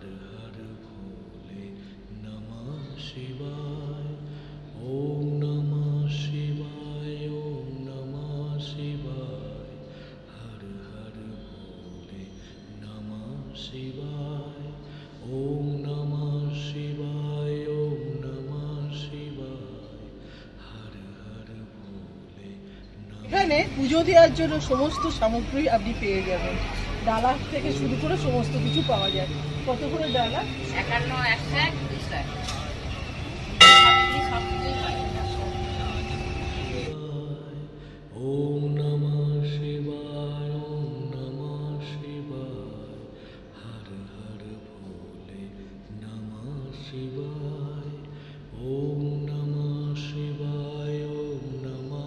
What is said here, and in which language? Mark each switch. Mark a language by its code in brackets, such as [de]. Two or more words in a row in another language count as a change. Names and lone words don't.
[sa] हर भोले नमः शिवाय ओम नमः शिवाय ओम नमः शिवाय हर हर भोले नमः शिवाय ओम नमः शिवाय ओम नमः शिवाय हर हर भोले [bn] এখানে পুজো দেওয়ার জন্য সমস্ত সামগ্রী আপনি পেয়ে যাবেন। ডালা থেকে শুরু করে সমস্ত কিছু পাওয়া যায়। কত করে ডালা? 51, 101, 200 সব কিছুই পাই। [sa] ओम नमः शिवाय ओम नमः शिवाय हर हर भोले नमः शिवाय ओम नमः शिवाय ओम नमः